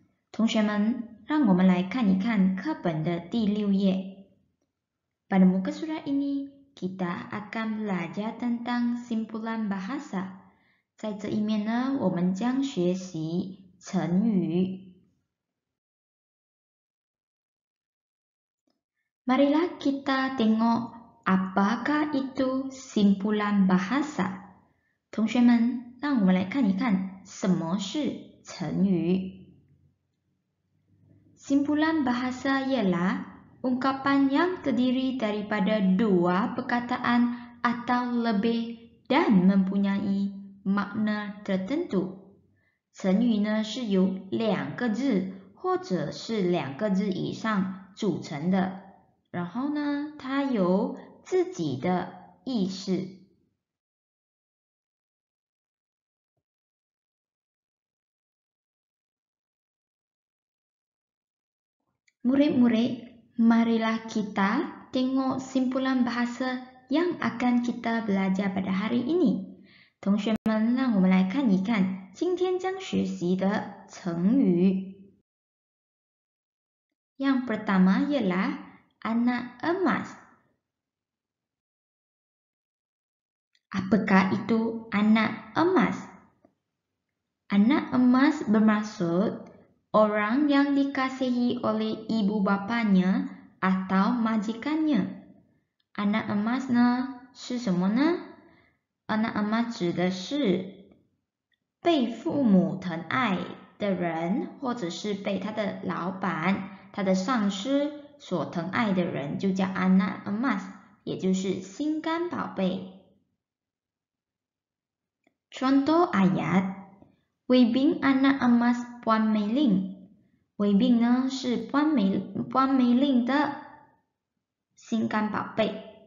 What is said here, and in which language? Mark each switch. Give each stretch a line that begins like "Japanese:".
Chinese: 同学们，让我们来看一看课本的第6页。
Malay: Pada muka surat ini, kita akan belajar tentang simpulan bahasa.
Chinese: 在这一面呢，我们将学习成语。
Malay: Marilah kita tengok apakah itu simpulan bahasa.
Chinese: 同学们，让我们来看一看什么是成语。
Malay: Simpulan bahasa ialah ungkapan yang terdiri daripada 2 perkataan atau lebih dan mempunyai makna tertentu.
Chinese: 成语呢是由2个字或者是2个字以上组成的，然后呢，它有自己的意思。
Malay: Murid-murid, marilah kita tengok simpulan bahasa yang akan kita belajar pada hari ini.
Chinese: 同学们，让我们来看一看今天将学习的成语。
Malay: Yang pertama ialah anak emas. Apakah itu anak emas? Anak emas bermaksud orang yang dikasihi oleh ibu bapanya atau majikannya.
Chinese: Anak emas 呢是什么呢？Anak emas 指的是被父母疼爱的人，或者是被他的老板、他的上司所疼爱的人，就叫 anak emas， 也就是心肝宝贝。
Malay: Contoh ayat。Wei Bing anak emas Puan Mei Ling。
Chinese: Wei Bing 呢是Puan Mei Ling 的心肝宝贝。